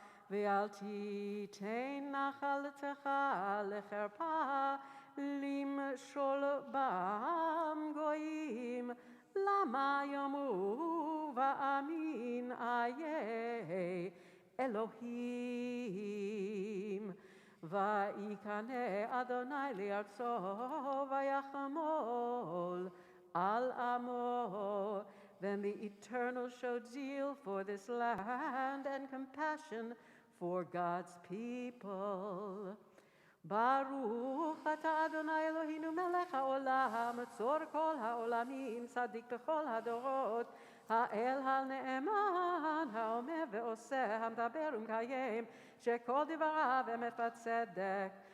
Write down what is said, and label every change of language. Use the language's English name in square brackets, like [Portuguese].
[Hebrew] ואל תיתן נחלתך לחרפה למשול בם גויים למה יאמרו ואמין איה אלוהים ויקנא אדוני לארצו ויחמול al amo. [English] Then the Eternal showed zeal for this land and compassion for God's people. [Hebrew] Baruch ata Adonai Eloheinu melech haolam, tzor kol haolamim, tzadik bechol hadorot, האל הנאמן, האומר ועושה, המדבר ומקיים, שכל דבריו אמת וצדק,